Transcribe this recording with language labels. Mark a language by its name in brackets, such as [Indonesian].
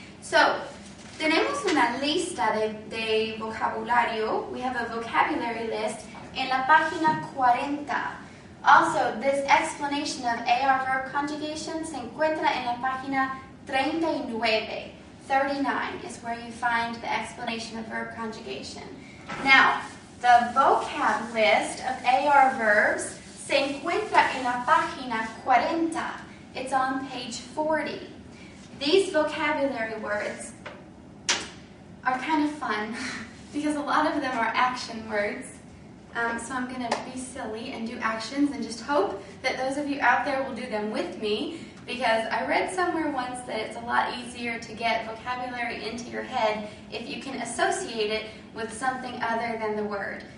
[Spanish] So, tenemos una lista de vocabulario. [English] We have a vocabulary list [Spanish] en la página 40. [English] Also, this explanation of AR verb conjugation [Spanish] se encuentra en la página 39. [English] 39 is where you find the explanation of verb conjugation. Now, the vocab list of AR verbs [Spanish] se encuentra en la página 40. [English] It's on page 40. These vocabulary words are kind of fun because a lot of them are action words. So I'm going to be silly and do actions and just hope that those of you out there will do them with me, because I read somewhere once that it's a lot easier to get vocabulary into your head if you can associate it with something other than the word.